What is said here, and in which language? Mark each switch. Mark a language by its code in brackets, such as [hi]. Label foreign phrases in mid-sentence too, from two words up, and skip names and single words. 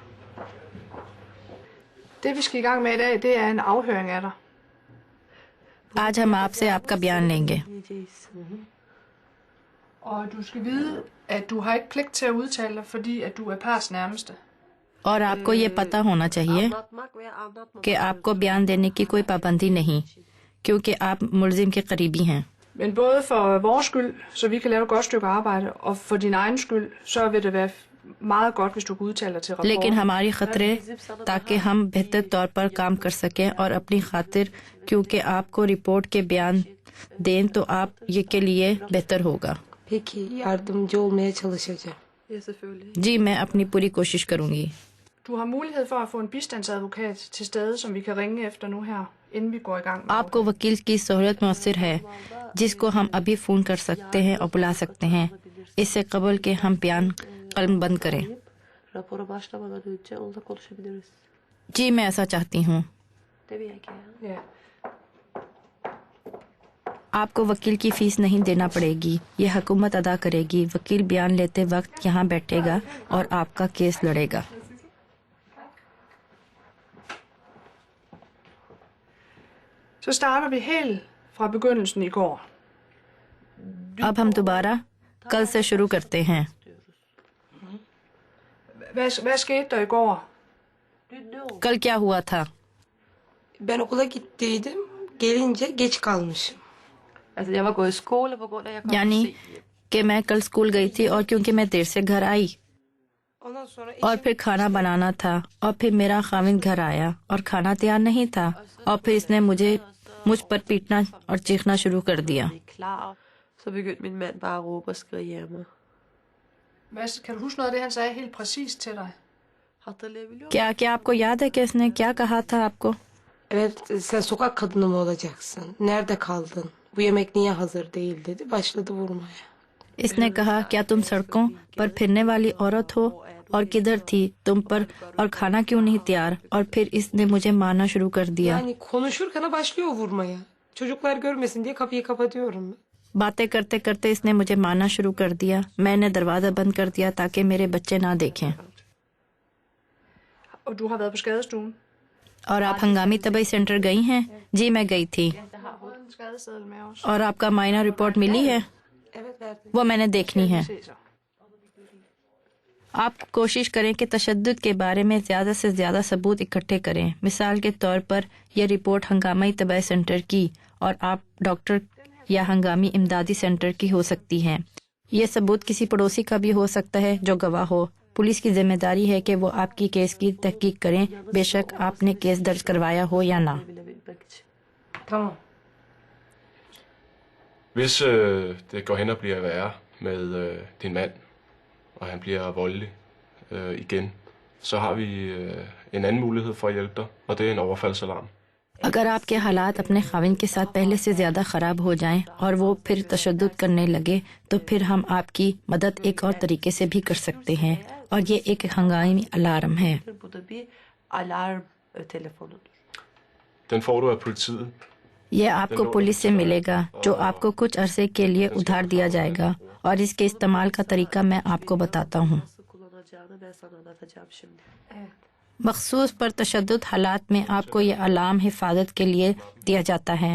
[ur] آج ہم آپ سے آپ کا بیان لیں گے۔ اور آپ کو یہ پتہ ہونا چاہیے کہ آپ کو بیان دینے کی کوئی پابندی نہیں، کیونکہ آپ ملزم کے قریبی ہیں۔ [da] Men både for vores skyld, så vi kan lave et godt stykke arbejde, og for din egen skyld, så vil det være meget godt, hvis du kan udtale dig til rapporten. [ur] لیکن ہماری خطرے تاکہ ہم بہتر طور پر کام کر سکیں اور اپنی خاطر، کیونکہ آپ کو رپورٹ کے بیان دیں تو آپ یہ کے لیے بہتر ہوگا۔ [tr] Peki yardımcı olmaya çalışacağım. [da] Ja, selvfølgelig. [ur] جی میں اپنی پوری کوشش کروں گی. [da] Du har mulighed for at få en bistandsadvokat til stede, som vi kan ringe efter nu her, inden vi går i gang med [ur] آپ کو وکیل کی سہولت میسر ہے جس کو ہم ابھی فون کر سکتے ہیں اور بلا سکتے ہیں اس سے قبل کہ ہم بیان قلم بند کریں. [tr] Rapora başlamadan önce onunla konuşabiliriz. [ur] جی میں ایسا چاہتی ہوں. [tr] Tabii ki. [da] Ja. [ur] آپ کو وکیل کی فیس نہیں دینا پڑے گی, یہ حکومت ادا کرے گی. وکیل بیان لیتے وقت یہاں بیٹھے گا اور آپ کا کیس لڑے گا. [da] Så starter vi helt fra begyndelsen i går. [ur] اب ہم دوبارہ کل سے شروع کرتے ہیں. [da] Hvad skete der i går? [ur] کل کیا ہوا تھا؟ [tr] Ben okula gittiydim. Gelince geç kalmışım. [da] Altså, jeg var gået i skole på grund af, at jeg kom [ur] یعنی [da] sent hjem. [ur] کہ میں کل اسکول گئی تھی اور کیونکہ میں دیر سے گھر آئی [tr] Ondan sonra [ur] اور پھر کھانا بنانا تھا اور پھر میرا خاوند گھر آیا اور کھانا تیار نہیں تھا اور پھر اس نے مجھ پر پیٹنا اور چیخنا شروع کر دیا. [da] Klar. Så begyndte min mand bare at råbe og skrige af mig. Kan du huske noget af det, han sagde helt præcist til dig? [tr] Hatırlayabiliyor musun? [ur] کیا آپ کو یاد ہے کہ اس نے کیا کہا تھا آپ کو؟ [tr] evet sen sokak kadını mı olacaksın? Nerede kaldın? Bu yemek niye hazır değil dedi. Başladı vurmaya. [ur] اس نے کہا کیا تم سڑکوں پر پھرنے والی عورت ہو اور کدھر تھی تم پر اور کھانا کیوں نہیں تیار, اور پھر اس نے مجھے مارنا شروع کر دیا. [tr] Yani konuşurken başlıyor vurmaya. Çocuklar görmesin diye kapıyı kapatıyorum ben. [ur] باتیں کرتے کرتے اس نے مجھے مارنا شروع کر دیا. میں نے دروازہ بند کر دیا تاکہ میرے بچے نہ دیکھیں. [da] Og du har været på skadestuen? [ur] اور آپ ہنگامی طبی سینٹر گئی ہیں؟ جی میں گئی تھی. [da] Jeg har fået en skadeseddel med os. [ur] اور آپ کا معائنہ رپورٹ ملی ہے؟ [tr] Evet verdim. [ur] وہ میں نے دیکھنی ہے. [da] Se så. [ur] آپ کوشش کریں کہ تشدد کے بارے میں زیادہ سے زیادہ ثبوت اکٹھے کریں. مثال کے طور پر یہ رپورٹ ہنگامی طبی سینٹر کی اور آپ ڈاکٹر یا ہنگامی امدادی سینٹر کی ہو سکتی ہے. یہ ثبوت کسی پڑوسی کا بھی ہو سکتا ہے جو گواہ ہو. پولیس کی ذمہ داری ہے کہ وہ آپ کی کیس کی تحقیق کریں, بے شک آپ نے کیس درج کروایا ہو یا نہ. [tr] Tamam. [da] Hvis det går hen og bliver værre med din mand, og han bliver voldelig igen, så har vi en anden mulighed for at hjælpe dig, og det er en overfaldsalarm. [ur] اگر آپ کے حالات اپنے خاوند کے ساتھ پہلے سے زیادہ خراب ہو جائیں اور وہ پھر تشدد کرنے لگے تو پھر ہم آپ کی مدد ایک اور طریقے سے بھی کر سکتے ہیں, اور یہ ایک ہنگامی الارم ہے. [tr] Bu da bir alarm telefonudur. [da] Den får du af politiet. [ur] یہ آپ کو پولیس سے ملے گا جو آپ کو کچھ عرصے کے لیے ادھار دیا جائے گا, اور اس کے استعمال کا طریقہ میں آپ کو بتاتا ہوں. [tr] Nasıl kullanacağını ben sana anlatacağım şimdi. [ur] مخصوص پر تشدد حالات میں آپ کو یہ الارم حفاظت کے لیے دیا جاتا ہے.